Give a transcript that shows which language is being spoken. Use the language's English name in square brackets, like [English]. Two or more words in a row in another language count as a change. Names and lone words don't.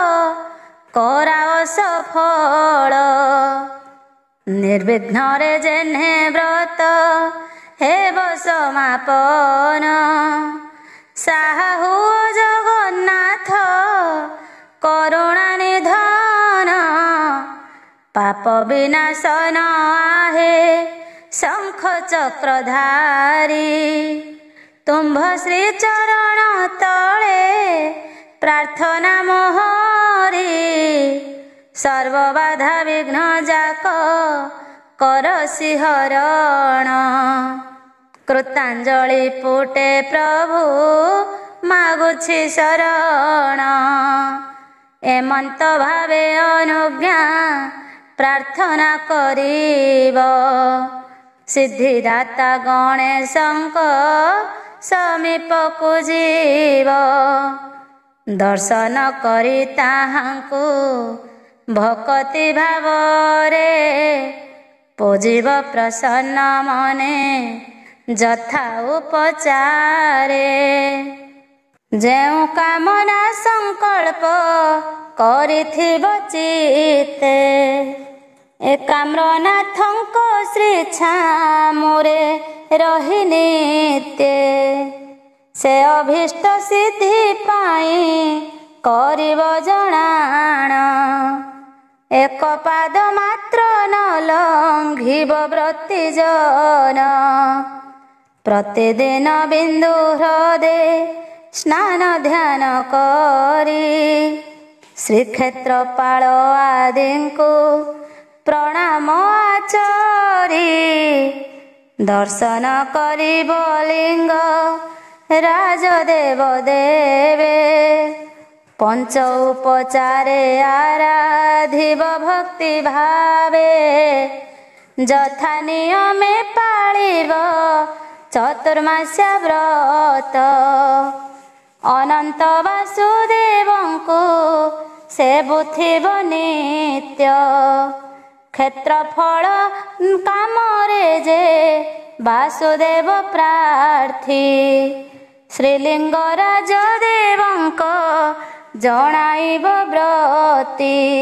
[Odia] କରାଅ ସଫଳ ନିର୍ବିଘ୍ନ ରେ ଯେହ୍ନେ ବ୍ରତ ହେବ ସମାପନ ସାହା ହୁଅ ଜଗନ୍ନାଥ କରୁଣା ନିଧନ ପାପ ବିନାଶନ ଆହେ ଶଙ୍ଖ ଚକ୍ରଧାରୀ ତୁମ୍ଭ ଶ୍ରୀ ଚରଣ ତଳେ ପ୍ରାର୍ଥନା ମୋହରି ସର୍ବ ବାଧା ବିଘ୍ନ ଯାକ କରସି ହରଣ କୃତାଞ୍ଜଳି ପୁଟେ ପ୍ରଭୁ ମାଗୁଛି ଶରଣ ଏମନ୍ତ ଭାବେ ଅନୁଜ୍ଞା ପ୍ରାର୍ଥନା କରିବ ସିଦ୍ଧିଦାତା ଗଣେଶଙ୍କ ସମୀପକୁ ଜୀବ ଦର୍ଶନ କରି ତାହାଙ୍କୁ ଭକ୍ତି ଭାବରେ ପୂଜିବ ପ୍ରସନ୍ନ ମନେ ଯଥା ଉପଚାରେ ଯେଉ କାମନା ସଙ୍କଳ୍ପ କରିଥିବ ଚିତ୍ତେ ଏକାମ୍ରନାଥଙ୍କ ଶ୍ରୀ ଛାମୁରେ ରହି ନିତ୍ୟ ସେ ଅଭୀଷ୍ଟ ସିଦ୍ଧି ପାଇ କରିବ ଜଣାଣ ଏକ ପାଦ ମାତ୍ର ନ ଲଙ୍ଘିବ ବ୍ରତୀ ଜନ ପ୍ରତିଦିନ ବିନ୍ଦୁ ହୃଦେ ସ୍ନାନ ଧ୍ୟାନ କରି ଶ୍ରୀକ୍ଷେତ୍ରପାଳ ଆଦିଙ୍କୁ ପ୍ରଣାମ ଆଚରି ଦର୍ଶନ କରିବ ଲିଙ୍ଗ ରାଜଦେବ ଦେବେ ପଞ୍ଚ ଉପଚାରେ ଆରାଧିବ ଭକ୍ତି ଭାବେ ଯଥା ନିୟମେ ପାଳିବ ଚତୁର୍ମାସ୍ୟା ବ୍ରତ ଅନନ୍ତ ବାସୁଦେବଙ୍କୁ ସେବୁଥିବ ନିତ୍ୟ। କ୍ଷେତ୍ରଫଳ କାମରେ ଯେ ବାସୁଦେବ ପ୍ରାର୍ଥୀ। ଶ୍ରୀଲିଙ୍ଗରାଜ ଦେବଙ୍କ ଜଣାଇବ ବ୍ରତୀ।